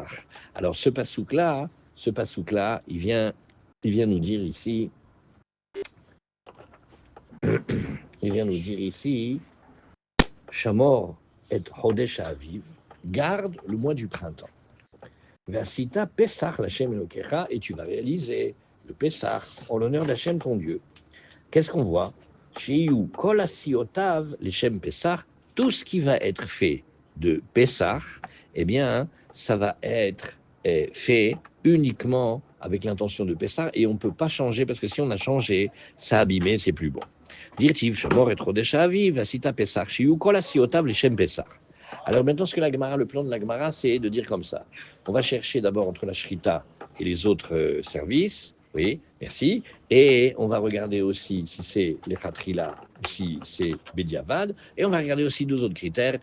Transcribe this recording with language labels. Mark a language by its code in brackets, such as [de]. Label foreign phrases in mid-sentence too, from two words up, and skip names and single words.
[fr] Alors ce pasouk-là, il vient nous dire ici, [he] שמור את חדש האביב, [fr] garde le mois du printemps. [he] ועשית פסח לה׳ אלהיך, [fr] et tu vas réaliser le Pessah en l'honneur d'Hashem ton Dieu. Qu'est-ce qu'on voit? [he] שיהיו כל עשיותיו לשם פסח, [fr] tout ce qui va être fait de Pessah, eh bien, ça va être fait uniquement avec l'intention de Pessah, et on ne peut pas changer, parce que si on a changé, ça a abîmé, c'est plus bon. [he] דכתיב, שמור את חדש האביב, ועשית פסח, שיהיו כל עשיותיו לשם פסח. [fr] Alors maintenant, ce que la Gemara, le plan de la Gemara, c'est de dire comme ça. On va chercher d'abord entre la Shrita et les autres services, oui, merci, et on va regarder aussi si c'est les Khatrila ou si c'est Bediavad, et on va regarder aussi deux autres critères.